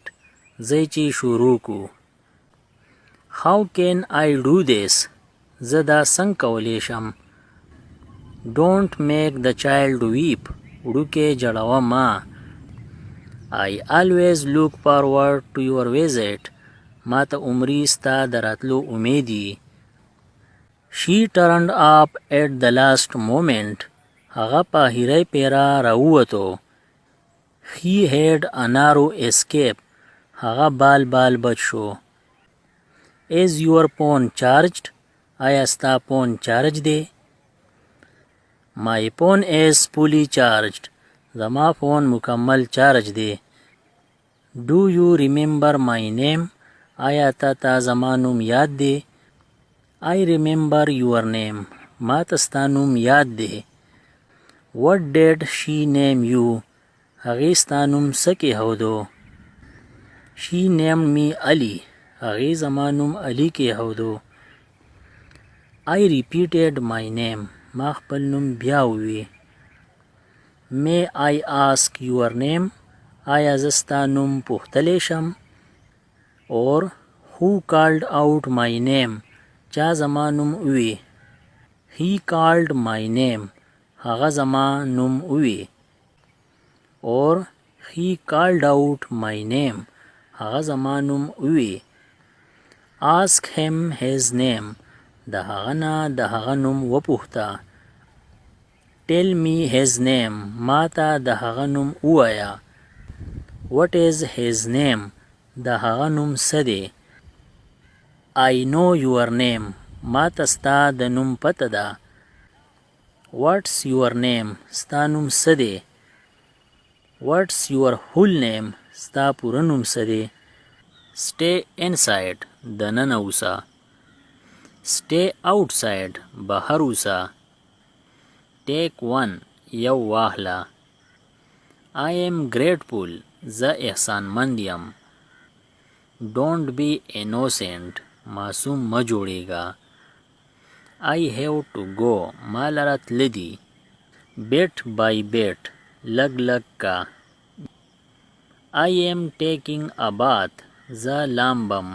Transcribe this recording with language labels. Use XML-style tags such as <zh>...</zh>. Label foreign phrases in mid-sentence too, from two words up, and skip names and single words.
<ps>ځئ چې شروع کو.</ps> <en>How can I do this?</en> <ps>زه دا څنګه کولی شم.</ps> <en>Don't make the child weep.</en> <ps>وړوکی جړوه ما.</ps> <en>I always look forward to your visit.</en> <ps>ما ته عمري ستا د راتلو امید وي.</ps> <en>She turned up at the last moment.</en> <ps>هغه په اخري پیره راووتو.</ps> <en>He had a narrow escape.</en> <ps>هغه بال بال بچ شو.</ps> <en>Is your phone charged?</en> <ps>آیا ستا فون چارج دی؟</ps> <en>My phone is fully charged.</en> <ps>زما فون مکمل چارج دی.</ps> <en>Do you remember my name?</en> <ps>آیا تا زما نوم یاد دی؟</ps> <en>I remember your name.</en> <ps>ما ته ستا نوم یاد دی.</ps> <en>What did she name you?</en> <ps>هغې ستا نوم څه کېښودو؟</ps> <en>She named me Ali.</en> <ps>هغې زما نوم علي کېښودو.</ps> <en>I repeated my name.</en> <ps>ما خپل نوم بیا ووی.</ps> <en>May I ask your name?</en> <ps>آیا زه ستا نوم پوښتلی شم؟</ps> <en>Or who called out my name?</en> <ps>چا زما نوم ووی.</ps> <en>He called my name.</en> <ps>هغه زما نوم ووی.</ps> <en>Or he called out my name.</en> <ps>هغه زما نوم ووی.</ps> <en>Ask him his name.</en> <ps>د هغه نه د هغه نوم وپوښته.</ps> <en>Tell me his name.</en> <ps>ما ته د هغه نوم ووایه.</ps> <en>What is his name?</en> <ps>د هغه نوم څه دی؟</ps> <en>I know your name.</en> <ps>ما ته ستا د نوم پته ده.</ps> <en>What's your name?</en> <ps>ستا نوم څه دی؟</ps> <en>What's your full name?</en> <ps>ستا پوره نوم څه دی؟</ps> <en>Stay inside.</en> <ps>دننه اوسه.</ps> <en>Stay outside.</en> <ps>بهر اوسه.</ps> <en>Take one.</en> <ps>یو واخله.</ps> <en>I am grateful.</en> <ps>زه احسان مند یم.</ps> <en>don't be innocent</en> <ps>معصوم مه جوړیږه.</ps> <en>I have to go</en> <ps>ما لره تله دي.</ps> <en>bit by bit</en> <ps>لږ لږ کا.</ps> <en>I am taking a bath</en> <ps>زه لامبم.</ps>